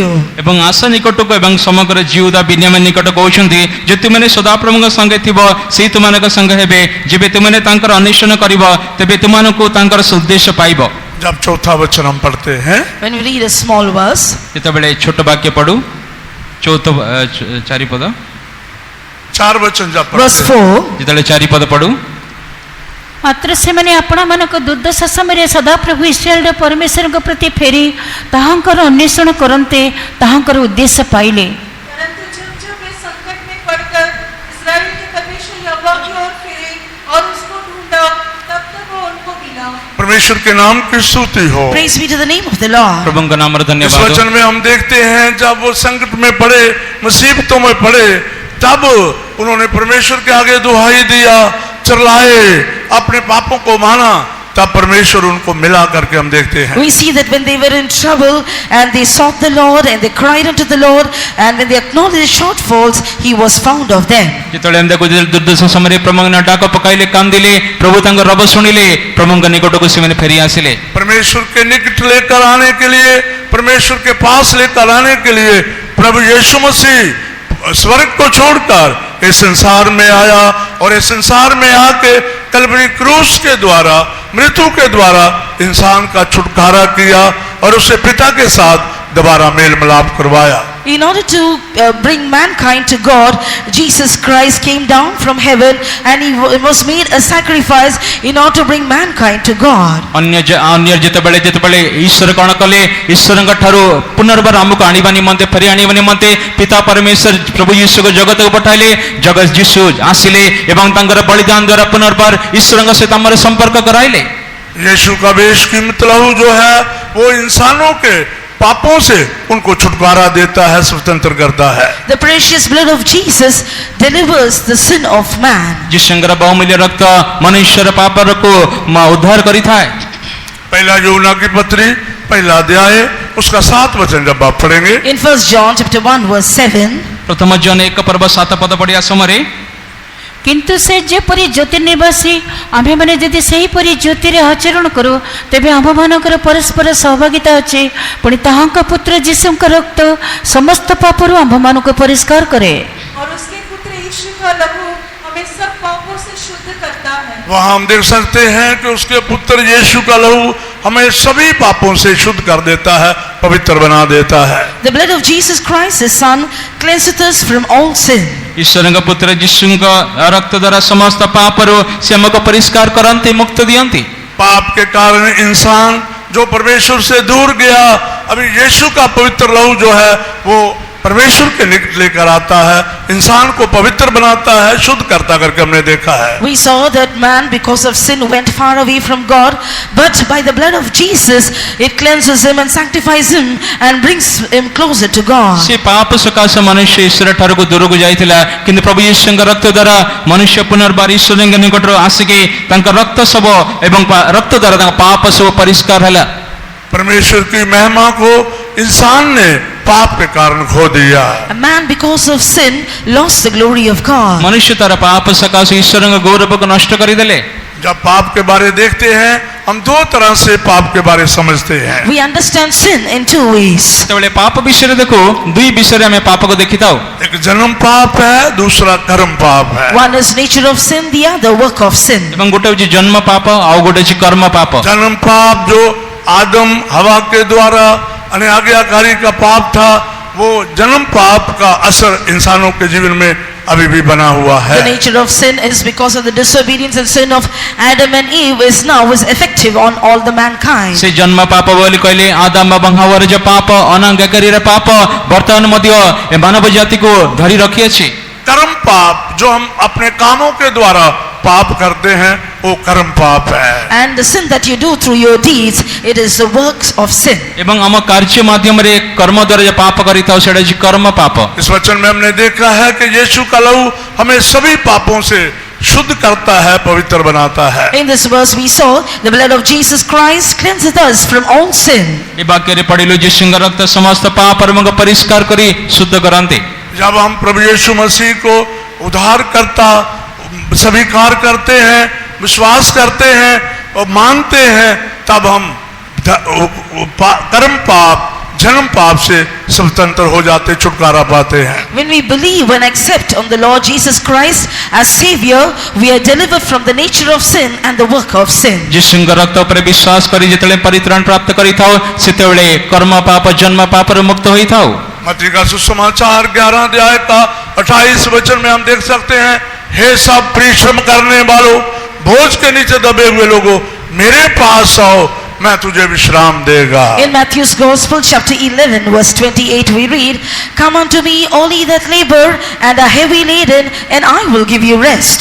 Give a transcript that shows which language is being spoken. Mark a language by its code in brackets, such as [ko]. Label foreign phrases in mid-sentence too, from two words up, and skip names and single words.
[or] ଏବଂ ଆଶା ନିକଟକୁ ଏବଂ ସମଗ୍ର ଜିହୁଦା ବିନ୍ୟାମିନ ନିକଟ କହୁଛନ୍ତି ଯେ ତୁମେ ସଦାପ୍ରଭୁଙ୍କ ସଙ୍ଗେ ଥିବ ସେଇ ତୁମମାନଙ୍କ ସଙ୍ଗେ ହେବେ, ଯେବେ ତୁମେ ତାଙ୍କର ଅନ୍ୱେଷଣ କରିବ ତେବେ ତୁମମାନଙ୍କୁ ତାଙ୍କର ଉଦ୍ଦେଶ୍ୟ ପାଇବ। [hi] जब चौथा वचन हम पढ़ते हैं, [en] When we read a small verse, [or] ଯେତେବେଳେ ଛୋଟ ବାକ୍ୟ ପଢୁ ଚାରିପଦ [hi] 4 वचन जब verse पढ़ते हैं, 4, [or] ଯେତେବେଳେ ଚାରିପଦ ପଢୁ ମାତ୍ର ସେମାନେ ଆପଣମାନଙ୍କ ଦୁର୍ଦ୍ଦଶା ସମୟରେ ସଦାପ୍ରଭୁ ଇସ୍ରାଏଲର ପରମେଶ୍ୱରଙ୍କ ପ୍ରତି ଫେରି ତାହାଙ୍କର ଅନ୍ୱେଷଣ କରନ୍ତେ ତାହାଙ୍କର ଉଦ୍ଦେଶ୍ୟ ପାଇଲେ। [hi] परंतु जब जब वे संकट में पड़कर इस्राएल के परमेश्वर यहोवा की ओर फिरे और उसको ढूंढा, तब तक वो उनको मिला। परमेश्वर के नाम की स्तुति हो। [en] praise be to the name of the Lord. [or] ପ୍ରଭୁଙ୍କ ନାମରେ [hi] इस ଧନ୍ୟବାଦ। वचन में हम देखते हैं जब वो संकट में पड़े, मुसीबतों में पड़े, तब उन्होंने परमेश्वर के आगे दुहाई दिया, चिल्लाए, अपने पापों को माना, तब परमेश्वर उनको मिला करके हम देखते हैं। [en] We see that when they were in trouble and they sought the Lord and they cried unto the Lord, and when they acknowledged their shortfalls, he was found of them. [or] ଯେତେବେଳେ ଆମେ ଦେଖୁ ଦୁର୍ଦ୍ଦଶା ସମୟରେ ପ୍ରଭୁଙ୍କ ଡାକ ପକାଇଲେ, କାନ୍ଦିଲେ, ପ୍ରଭୁ ତାଙ୍କ ରବ ଶୁଣିଲେ, ପ୍ରଭୁଙ୍କ ନିକଟକୁ ସେମାନେ ଫେରି ଆସିଲେ। [hi] परमेश्वर के निकट लेकर आने के लिए, परमेश्वर के पास लेकर आने के लिए प्रभु यीशु मसीह स्वर्ग को छोड़कर इस संसार में आया, और इस संसार में आके कलवरी क्रूस के द्वारा, मृत्यु के द्वारा इंसान का छुटकारा किया और उसे पिता के साथ दोबारा मेल मिलाप करवाया। [en] In order to bring mankind to God, Jesus Christ came down from heaven and he was made a sacrifice in order to bring mankind to God. [or] ଅନ୍ୟ ଯେତେବେଳେ ଈଶ୍ୱର କଣ କଲେ, ଈଶ୍ୱରଙ୍କ ଠାରୁ ପୁନର୍ବାର ଆମକୁ ଆଣିବା ନିମନ୍ତେ, ଫେରି ଆଣିବା ନିମନ୍ତେ ପିତା ପରମେଶ୍ୱର ପ୍ରଭୁ ଯୀଶୁକୁ ଜଗତକୁ ପଠାଇଲେ। ଜଗତ ଯୀଶୁ ଆସିଲେ ଏବଂ ତାଙ୍କର ବଳିଦାନ ଦ୍ୱାରା ପୁନର୍ବାର ଈଶ୍ୱରଙ୍କ ସହିତ ଆମର ସମ୍ପର୍କ କରାଇଲେ। [hi] यीशु का बेशकीमती लहू जो है वो इंसानों के पापों से उनको छुटकारा देता है, स्वतंत्र करता है। [en] The precious blood of Jesus delivers the sin of man. [or] ଯୀଶୁଙ୍କର ବହୁମୂଲ୍ୟ ରକ୍ତ ମନୁଷ୍ୟର ପାପକୁ ଉଦ୍ଧାର କରିଥାଏ। [hi] पहला यूहन्ना की पत्री, पहला अध्याय, उसका 7 वचन जब आप पढ़ेंगे, [en] In 1 John chapter 1 verse 7, [or] ପ୍ରଥମ ଜନ 1 ପର୍ବ 7 ପଦ ପଢିବା ସମୟରେ କିନ୍ତୁ ସେ ଯେପରି ଜ୍ୟୋତି ନିବାସୀ, ଆମ୍ଭେମାନେ ଯଦି ସେହିପରି ଜ୍ୟୋତିରେ ଆଚରଣ କରୁ, ତେବେ ଆମ୍ଭମାନଙ୍କର ପରସ୍ପର ସହଭାଗିତା ଅଛି। ପୁଣି ତାହାଙ୍କ ପୁତ୍ର ଯୀଶୁଙ୍କ ରକ୍ତ ସମସ୍ତ ପାପରୁ ଆମ୍ଭମାନଙ୍କୁ ପରିଷ୍କାର କରେ। [hi] और उसके पुत्र यीशु का लहू हमें सब पापों से शुद्ध करता है। वहां हम देख सकते हैं कि उसके पुत्र यीशु का लहू हमें सभी पापों से शुद्ध कर देता है, पवित्र बना देता है। [en] the blood of Jesus Christ, his son, cleanseth us from all sin. [or] ଈଶ୍ୱରଙ୍କ ପୁତ୍ର ଯୀଶୁଙ୍କ ରକ୍ତ ଦ୍ୱାରା ସମସ୍ତ ପାପରୁ ସେ ଆମକୁ ପରିଷ୍କାର କରନ୍ତି, ମୁକ୍ତ ଦିଅନ୍ତି। [hi] पाप के कारण इंसान जो परमेश्वर से दूर गया, अभी यीशु का पवित्र लहू जो है वो परमेश्वर के निकट लेकर आता है, इंसान को पवित्र बनाता है, शुद्ध करता करके हमने देखा है। [en] We saw that man because of sin went far away from God, but by the blood of Jesus it cleanses him and sanctifies him and brings him closer to God. [or] ସେ ପାପ ସକାଶେ ମନୁଷ୍ୟ ଈଶ୍ୱର ଠାରୁକୁ ଦୂରକୁ ଯାଇଥିଲା, କିନ୍ତୁ ପ୍ରଭୁ ଯୀଶୁଙ୍କ ରକ୍ତ ଦ୍ୱାରା ମନୁଷ୍ୟ ପୁନର୍ବାର ଈଶ୍ୱରଙ୍କ ନିକଟରୁ ଆସିକି ତାଙ୍କ ରକ୍ତ ସବୁ ଏବଂ ରକ୍ତ ଦ୍ୱାରା ତାଙ୍କ ପାପ ସବୁ ପରିଷ୍କାର ହେଲା। [hi] परमेश्वर की महिमा को इंसान ने पाप के कारण खो दिया। [en] A man because of sin lost the glory of God. [or] ମନୁଷ୍ୟ ତାର ପାପ ସକାଶେ ଈଶ୍ୱରଙ୍କ ଗୌରବକୁ ନଷ୍ଟ କରିଦେଲେ। [hi] जब पाप के बारे देखते हैं, हम 2 तरह से पाप के बारे समझते हैं। [en] We understand sin in 2 ways. [or] ଯେତେବେଳେ ପାପ ବିଷୟରେ ଦେଖୁ, ଦୁଇ ବିଷୟରେ ଆମେ ପାପକୁ ଦେଖିଥାଉ। [hi] एक जन्म पाप है, दूसरा कर्म पाप है। [en] One is nature of sin, the other work of sin. [or] ଏବଂ ଗୋଟେ ହେଉଛି ଜନ୍ମ ପାପ, ଆଉ ଗୋଟେ ହେଉଛି କର୍ମ ପାପ। [hi] जन्म पाप जो आदम हवा के द्वारा आज्ञाकारी का पाप था, वो जन्म पाप का असर इंसानों के जीवन में अभी भी बना हुआ है। [en] The nature of sin is because of the disobedience and sin of Adam and Eve is now effective on all the mankind. [or] ସେ ଜନ୍ମ ପାପ ବୋଲି କହିଲେ ଆଦାମ ଏବଂ ହାୱାର ଯୋଉ ପାପ, ଅନାଜ୍ଞାକାରୀର ପାପ ବର୍ତ୍ତମାନ ମଧ୍ୟ ଏ ମାନବ ଜାତିକୁ ଧରି ରଖିଅଛି। [hi] कर्म पाप जो हम अपने कामों के द्वारा पाप करते हैं, वो कर्म पाप है। [en] And the sin that you do through your deeds, it is the works of sin. [or] ଏବଂ ଆମ କାର୍ଯ୍ୟ ମାଧ୍ୟମରେ କର୍ମ ଦ୍ୱାରା ଯୋଉ ପାପ କରିଥାଉ ସେଟା ହେଉଛି କର୍ମ ପାପ। [hi] इस वचन में हमने देखा है कि यीशु का लहू हमें सभी पापों से शुद्ध करता है, पवित्र बनाता है। [en] In this verse we saw the blood of Jesus Christ cleanseth us from all sin. [or] ଏ ବାକ୍ୟରେ ପଢିଲୁ ଯୀଶୁଙ୍କ ରକ୍ତ ସମସ୍ତ ପାପରୁ ଆମକୁ ପରିଷ୍କାର କରି ଶୁଦ୍ଧ କରନ୍ତି। [hi] जब हम प्रभु यीशु मसीह को उद्धारकर्ता स्वीकार करते हैं, विश्वास करते हैं और मानते हैं, तब हम कर्म पाप, जन्म पाप से स्वतंत्र हो जाते, छुटकारा पाते हैं। [en] When we believe and accept on the Lord Jesus Christ as Savior, we are delivered from the nature of sin and the work of sin. [or] ଯୀଶୁଙ୍କ ରକ୍ତ ଉପରେ ବିଶ୍ୱାସ କରି ଯେତେବେଳେ ପରିତ୍ରାଣ ପ୍ରାପ୍ତ କରିଥାଉ ସେତେବେଳେ କର୍ମ ପାପ ଜନ୍ମ ପାପରୁ ମୁକ୍ତ ହୋଇଥାଉ। [hi] मत्ती का सुसमाचार 11 अध्याय का 28 वचन में हम देख सकते हैं, हे सब परिश्रम करने वालों, बोझ के नीचे दबे हुए लोगों, मेरे पास आओ, मैं तुझे विश्राम देगा। [en] In Matthew's Gospel, chapter 11, verse 28, we read, "Come unto me, all ye that labor and are heavy laden, and I will give you rest."